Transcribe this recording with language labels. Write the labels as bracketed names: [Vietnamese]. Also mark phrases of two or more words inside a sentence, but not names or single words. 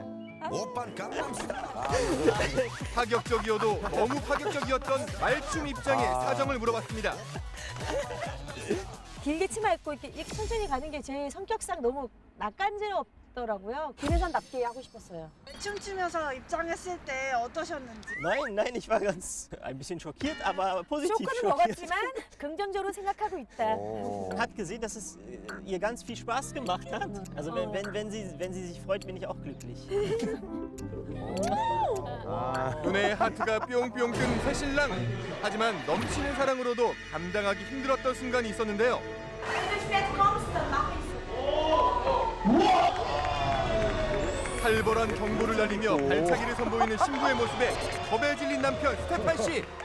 [Korean] 파격적이어도 너무 파격적이었던 말춤 입장에 사정을 물어봤습니다. 길게 치마 입고 이렇게 천천히 가는 게 제 성격상 너무 낯간지럽더라고요. 김혜선답게 하고 싶었어요. 춤추면서 입장했을 때 어떠셨는지. [German] Nein, nein, ich war ganz ein bisschen schockiert, aber positiv [Korean] 쇼크는 [German] schockiert. [Korean] 먹었지만 긍정적으로 생각하고 있다. 오. [German] Man hat gesehen, dass es ihr ganz viel Spaß gemacht hat. Also wenn sie sich freut, bin ich auch glücklich. 아, [Korean] 눈에 하트가 뿅뿅 뜬 새신랑. 하지만 넘치는 사랑으로도 감당하기 힘들었던 순간이 있었는데요. 살벌한 경고를 날리며 발차기를 선보이는 신부의 모습에 겁에 질린 남편 스테판 씨.